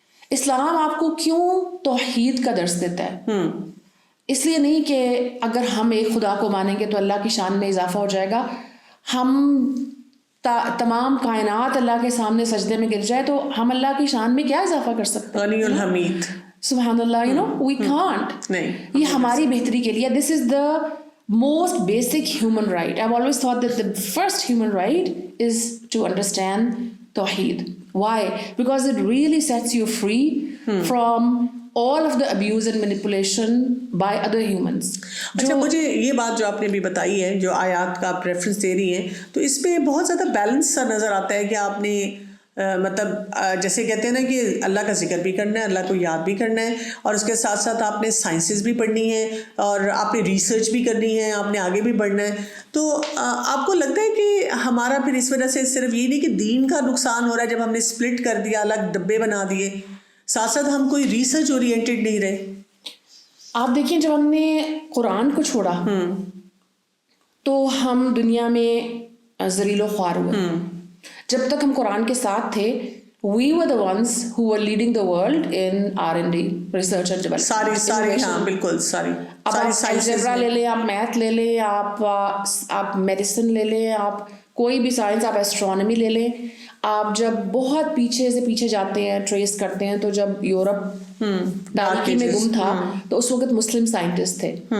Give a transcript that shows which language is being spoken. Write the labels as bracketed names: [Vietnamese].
[Urdu] اسلام آپ کو کیوں توحید کا درس دیتا ہے؟ اس لیے نہیں کہ اگر ہم ایک خدا کو مانیں گے تو اللہ کی شان میں اضافہ ہو جائے گا, ہم تمام کائنات اللہ کے سامنے سجدے میں گر جائے تو ہم اللہ کی شان میں کیا اضافہ کر سکتے ہیں؟ [Arabic] غنی الحمید, [English] سبحان اللہ, we can't. [Urdu] یہ ہماری بہتری کے لیے. [English] This is the most basic human right. I've always thought that the first human right is to understand Tawheed. Why? Because it really sets you free from all of the abuse and manipulation by other humans. [Urdu] اچھا, مجھے یہ بات جو آپ نے بھی بتائی ہے, جو آیات کا آپ ریفرنس دے رہی ہیں, تو اس میں بہت زیادہ بیلنس سا نظر آتا ہے کہ آپ نے مطلب جیسے کہتے ہیں نا کہ اللہ کا ذکر بھی کرنا ہے, اللہ کو یاد بھی کرنا ہے, اور اس کے ساتھ ساتھ آپ نے سائنسز بھی پڑھنی ہے اور آپ نے ریسرچ بھی کرنی ہے, آپ نے آگے بھی بڑھنا ہے. تو آپ کو لگتا ہے کہ ہمارا پھر اس وجہ سے صرف یہ نہیں کہ دین کا نقصان ہو رہا ہے جب ہم نے سپلٹ کر دیا, الگ ڈبے بنا دیے, ساتھ ساتھ ہم کوئی ریسرچ اورینٹیڈ نہیں رہے؟ آپ دیکھیں جب ہم نے قرآن کو چھوڑا تو ہم دنیا میں ذلیل و خوار ہوئے. جب تک ہم قرآن کے ساتھ تھے, [English] we were the ones who were leading the world in R&D, research and development. [Urdu] ساری ہاں بالکل ساری الجبرا لے لیں, آپ میتھ لے لیں, آپ میڈیسن لے لیں, آپ کوئی بھی سائنس, آپ ایسٹرونومی لے لیں. آپ جب بہت پیچھے سے پیچھے جاتے ہیں, ٹریس کرتے ہیں, تو جب یورپ تاریکی میں گم تھا تو اس وقت مسلم سائنٹسٹ تھے.